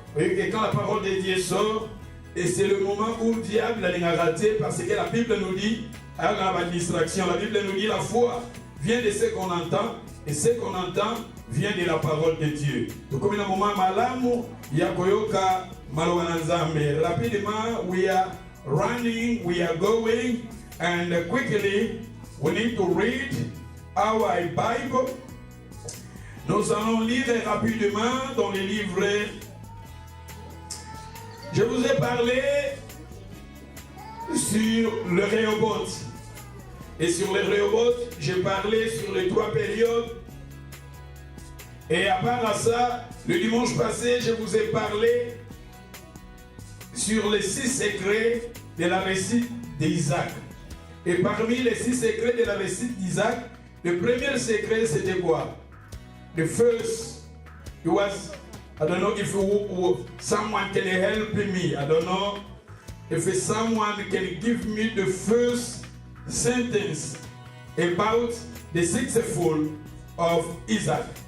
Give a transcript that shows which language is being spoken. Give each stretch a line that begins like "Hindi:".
French: Et quand la parole de Dieu sort, et c'est le moment où le diable a raté, parce que la Bible nous dit, alors la distraction, la Bible nous dit la foi vient de ce qu'on entend, et ce qu'on entend vient de la parole de Dieu. Donc comme il y a un moment
Lingala: malamu, ya koyoka maloba na Nzambe.
French: Rapidement,
English: we are running, we are going, and quickly we need to read our Bible.
French: Nous allons lire rapidement dans les livres. Je vous ai parlé sur le Rehoboth. Et sur le Rehoboth, j'ai parlé sur les 3 périodes. Et à part ça, le dimanche passé, je vous ai parlé sur les 6 secrets de la réussite d'Isaac. Et parmi les 6 secrets de la réussite d'Isaac, le premier secret, c'était quoi?
English: The first, it was, I don't know if someone can help me. I don't know if someone can give me the first sentence about the sixfold of Isaac.